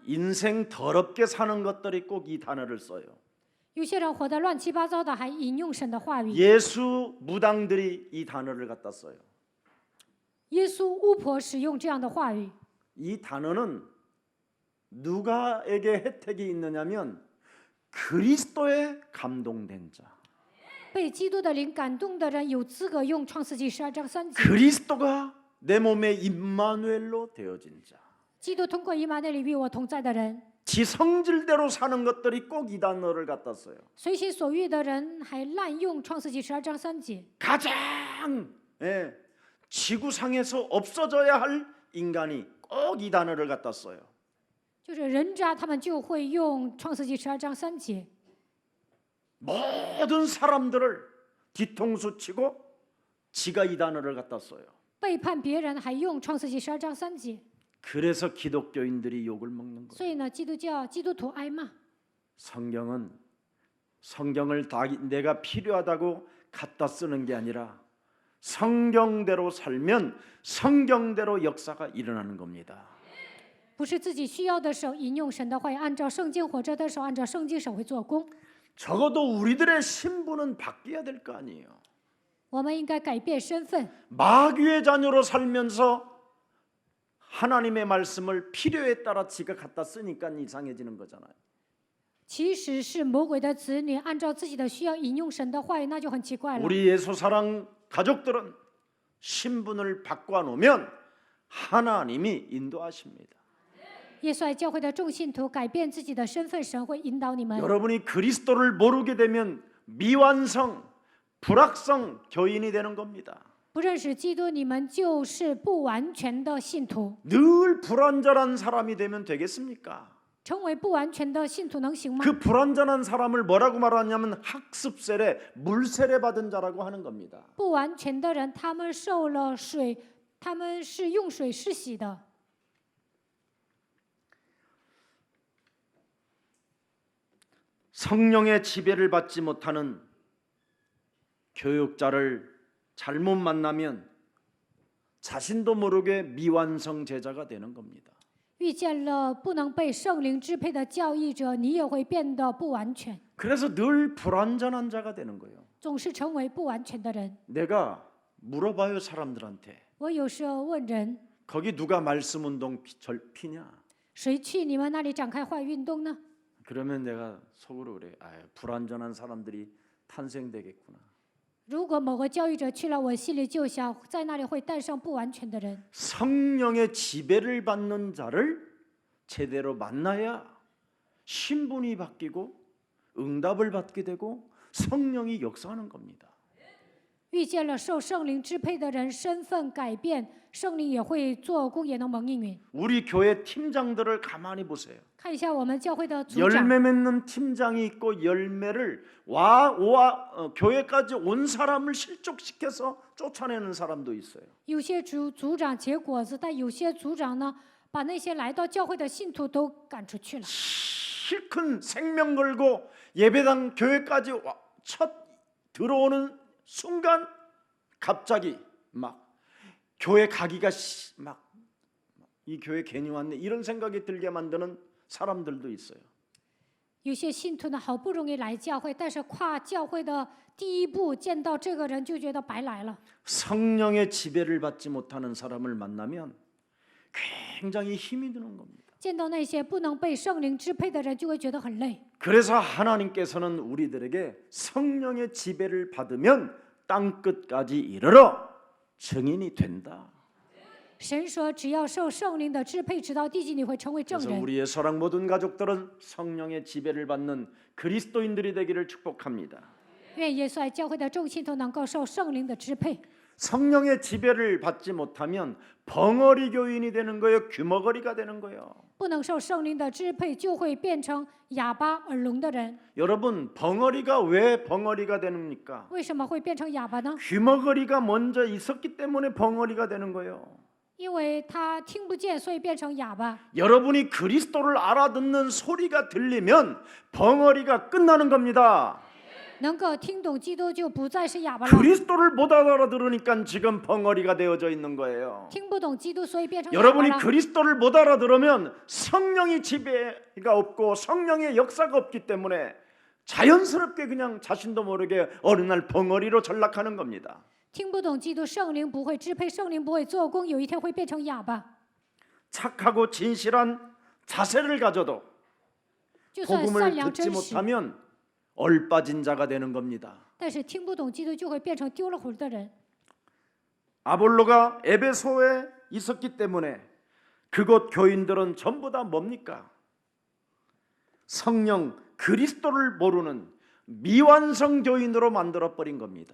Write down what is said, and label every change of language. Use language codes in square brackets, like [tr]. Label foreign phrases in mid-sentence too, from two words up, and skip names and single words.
[ko] 인생 더럽게 사는 것들이 꼭 이 단어를 써요. [zh] 有些人活得乱七八糟的，还引用神的话语。 [ko] 예수 무당들이 이 단어를 갖다 써요. [zh] 耶稣巫婆使用这样的话语。 [ko] 이 단어는 누가에게 혜택이 있느냐면 그리스도에 감동된 자. [zh] 被基督的灵感动的人有资格用创世纪12章3节。 [ko] 그리스도가 내 몸에 임마누엘로 되어진 자. [zh] 基督通过以马内利与我同在的人， [ko] 지 성질대로 사는 것들이 꼭 이 단어를 갖다 써요. [zh] 随心所欲的人还滥用创世纪12章3节。 [ko] 가장 지구상에서 없어져야 할 인간이 꼭 이 단어를 갖다 써요. [zh] 就是人渣，他们就会用创世纪12章3节。 [ko] 모든 사람들을 뒤통수 치고 지가 이 단어를 갖다 써요. [zh] 背叛别人还用创世纪12章3节。 [ko] 그래서 기독교인들이 욕을 먹는 거예요. [zh] 所以呢，基督徒挨骂。 [ko] 성경을 내가 필요하다고 갖다 쓰는 게 아니라 성경대로 살면 성경대로 역사가 일어나는 겁니다. [zh] 不是自己需要的时候引用神的话语，按照圣经活着的时候，按照圣经神会做工。 [ko] 적어도 우리들의 신분은 바뀌어야 될 거 아니에요. [zh] 我们应该改变身份。 [ko] 마귀의 자녀로 살면서 하나님의 말씀을 필요에 따라 지가 갖다 쓰니까 이상해지는 거잖아요. [zh] 其实是魔鬼的子女，按照自己的需要引用神的话语，那就很奇怪了。 [ko] 우리 예수사랑 가족들은 신분을 바꿔 놓으면 하나님이 인도하십니다. [zh] 耶稣爱教会的众信徒改变自己的身份，神会引导你们。 [ko] 여러분이 그리스도를 모르게 되면 미완성, 불확성 교인이 되는 겁니다. [zh] 不认识基督，你们就是不完全的信徒。 [ko] 늘 불완전한 사람이 되면 되겠습니까? [zh] 成为不完全的信徒能行吗？ [ko] 그 불완전한 사람을 뭐라고 말하냐면 학습세례, 물세례 받은 자라고 하는 겁니다. [zh] 不完全的人，他们受了水，他们是用水施洗的。 [ko] 성령의 지배를 받지 못하는 교육자를 잘못 만나면 자신도 모르게 미완성 제자가 되는 겁니다. [zh] 遇见了不能被圣灵支配的教义者，你也会变得不完全， [ko] 그래서 늘 불완전한 자가 되는 거예요. [zh] 总是成为不完全的人。 [ko] 내가 물어봐요 사람들한테. [zh] 我有时候问人， [ko] 거기 누가 말씀 운동 피냐? [zh] 谁去你们那里展开坏运动呢？ [ko] 그러면 내가 속으로 그래. 불완전한 사람들이 탄생되겠구나. [zh] 如果某个教育者去了，我心里就想，在那里会诞生不完全的人。 [ko] 성령의 지배를 받는 자를 제대로 만나야 신분이 바뀌고 응답을 받게 되고 성령이 역사하는 겁니다. [zh] 遇见了受圣灵支配的人，身份改变，圣灵也会做工，也能蒙应允。 [ko] 우리 교회 팀장들을 가만히 보세요. [zh] 看一下我们教会的组长， [ko] 열매 맺는 팀장이 있고 열매를 교회까지 온 사람을 실족시켜서 쫓아내는 사람도 있어요. [zh] 有些组长结果子，但有些组长呢，把那些来到教会的信徒都赶出去了。 [ko] 실컷 생명 걸고 예배당 교회까지 첫 들어오는 순간 갑자기 막 교회 가기가 막 이 교회 괜히 왔네 이런 생각이 들게 만드는 사람들도 있어요. [zh] 有些信徒呢，好不容易来教会，但是跨教会的第一步见到这个人，就觉得白来了。 [ko] 성령의 지배를 받지 못하는 사람을 만나면 굉장히 힘이 드는 겁니다. [zh] 见到那些不能被圣灵支配的人，就会觉得很累。 [ko] 그래서 하나님께서는 우리들에게 성령의 지배를 받으면 땅 끝까지 이르러 증인이 된다. [zh] 神说，只要受圣灵的支配，直到地极，你会成为证 [ko] 그래서 [zh] 人。 [ko] 우리의 사랑 모든 가족들은 성령의 지배를 받는 그리스도인들이 되기를 축복합니다. [zh] 愿耶稣爱教会的众信徒能够受圣灵的支配。 [ko] 성령의 지배를 받지 못하면 벙어리 교인이 되는 거예요. 귀머거리가 되는 거예요. [zh] 不能受圣灵的支配，就会变成哑巴耳聋的人。 [ko] 여러분, 벙어리가 왜 벙어리가 됩니까? [zh] 为什么会变成哑巴呢？ [ko] 귀머거리가 먼저 있었기 때문에 벙어리가 되는 거예요. [zh] 因为他听不见，所以变成哑巴。 [ko] 여러분이 그리스도를 알아듣는 소리가 들리면 벙어리가 끝나는 겁니다. [zh] 能够听懂基督，就不再是哑巴了。 [ko] 그리스도를 못 알아들으니까 지금 벙어리가 되어져 있는 거예요. [zh] 听不懂基督，所以变成哑巴 [ko] 여러분이 [zh] 了。 [ko] 그리스도를 못 알아들으면 성령의 지배가 없고 성령의 역사가 없기 때문에 자연스럽게 그냥 자신도 모르게 어느 날 벙어리로 전락하는 겁니다. [zh] 听不懂基督，圣灵不会支配，圣灵不会做工，有一天会变成哑巴。 [ko] 착하고 진실한 자세를 가져도 [zh] 就算善 [ko] 복음을 [zh] 良 [ko] 듣지 [zh] 真实， [ko] 못하면 얼빠진 자가 되는 겁니다. [zh] 但是听不懂基督，就会变成丢了魂的人。 [ko] 아볼로가 에베소에 있었기 때문에 그곳 교인들은 전부 다 뭡니까? 성령 그리스도를 모르는 미완성 교인으로 만들어 버린 겁니다.